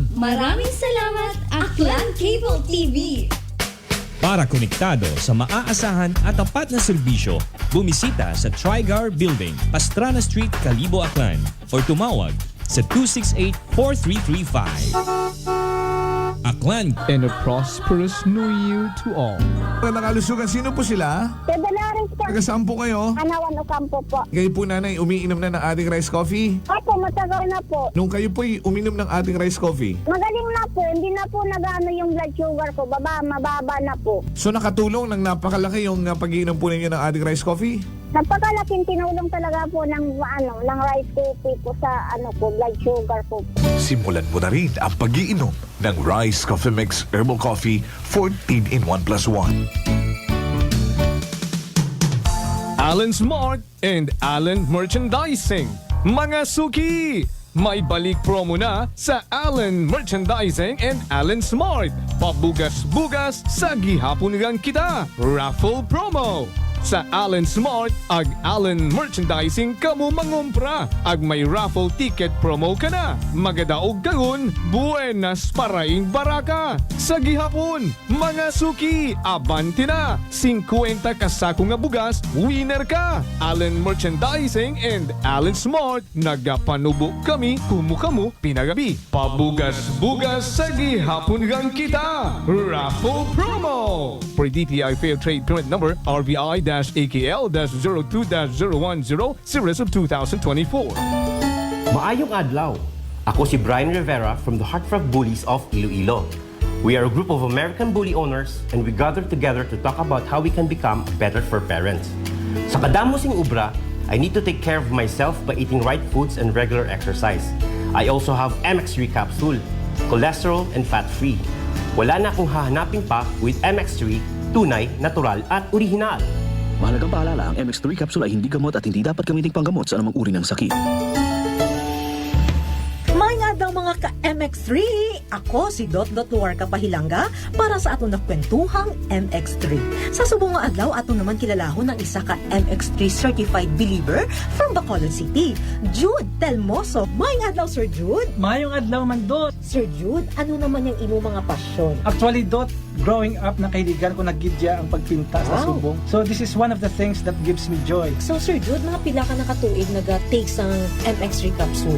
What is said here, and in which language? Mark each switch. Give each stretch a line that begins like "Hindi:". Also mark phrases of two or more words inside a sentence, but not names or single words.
Filipino: Maraming salamat, Aklan Cable TV! Para konektado sa maaasahan at tapat na serbisyo, bumisita sa Trigar Building, Pastrana Street, Calibo, Aklan, or tumawag sa 268-4335. Aklan.
English: And a prosperous New Year to all.
Filipino: Nakalusugan, sino po sila? Dalaris po. Taga saan po kayo? Anawan Ocampo po. Kayo po nanay, umiinom na ng ating rice coffee? Opo, matagal na po. Nung kayo po'y uminom ng ating rice coffee, Magaling na po. Hindi na po nag-ano yung
English: blood sugar
Filipino: ko. Mababa na po. so nakatulong ng napakalaki yung pag-iinom po ninyo ng ating rice coffee? Napakalaking tinulong talaga po ng rice coffee po sa
English: blood sugar
Filipino: po. Simulan mo na rin ang pag-iinom ng Rice Coffee Mix Herbal Coffee 14 in 1 plus 1. Allen Smart and Allen Merchandising. Mga suki! May balik promo na sa Allen Merchandising and Allen Smart.
Aklanon: Pabugas-bugas sa gihapon kita.
English: Raffle promo.
Aklanon: Sa Allen Smart, ag Allen Merchandising kamo mangumpra. Ag may raffle ticket promo ka na. Magadaog kagun, buenas paraing baraka. Sa gihapon, mga suki, abanti na. 50 kasako nga bugas, winner ka. Allen Merchandising and Allen Smart, nagapanubo kami, kumukamu, pinagabi. Pabugas-bugas sa gihapon gang kita.
English: Raffle promo. For DTI Fair Trade Permit Number, RBI-AKL-02-0100, Series of 2024.
Hiligaynon: Maayong adlaw. Ako si Brian Rivera from the Heartfelt Bullies of Iloilo.
English: We are a group of American bully owners and we gather together to talk about how we can become better for parents.
Hiligaynon: Sa kadamosing ubra,
English: I need to take care of myself by eating right foods and regular exercise. I also have MX3 capsule, cholesterol and fat-free.
Filipino: Wala na akong hahanapin pa with MX3, tunay, natural at original. Mahalagang paalala, ang MX3 capsule ay hindi gamot at hindi dapat gamiting panggamot sa anumang uri ng sakit.
Hiligaynon: Mga daw mga ka-MX3, ako si Dot Luarca Pahilanga para sa atong nakwentuhang MX3. Sa subong nga adlaw ato naman kilalahon ng isa ka MX3
English: certified believer from
Hiligaynon: Bacolod City, Jude Telmoso. Mayong adlaw, Sir Jude. Mayong adlaw man, Dot. Sir Jude, ano naman yung imo mga pasyon?
English: Actually, Dot, growing up,
Hiligaynon: nakahiligan ko naggidya ang pagpinta sa subong.
English: So this is one of the things that gives me joy.
Hiligaynon: So Sir Jude, mga pila ka nakatuig nag-take sang MX3 capsule?